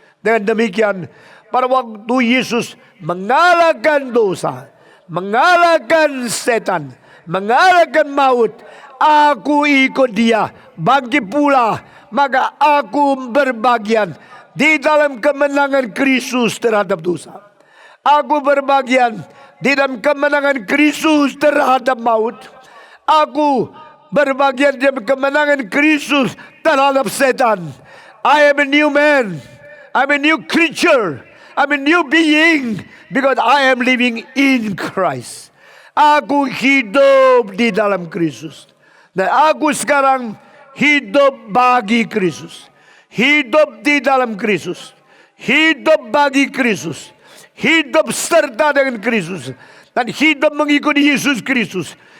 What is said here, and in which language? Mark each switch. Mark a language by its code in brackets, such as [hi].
[id] Dengan demikian, pada waktu Yesus mengalahkan dosa, mengalahkan setan, mengalahkan maut, aku ikut dia, bangkit pula, maka aku berbagian di dalam kemenangan Kristus terhadap dosa. Aku berbagian di dalam kemenangan Kristus terhadap maut. Aku berbagian di dalam kemenangan Kristus terhadap setan. [en] I am a new man. I'm a new creature. I'm a new being because I am living in Christ. [id] Aku hidup di dalam Kristus. Dan aku sekarang hidup bagi Kristus. Hidup di dalam Kristus. Hidup bagi Kristus. Hidup serta dengan Kristus. Dan hidup mengikuti Yesus Kristus.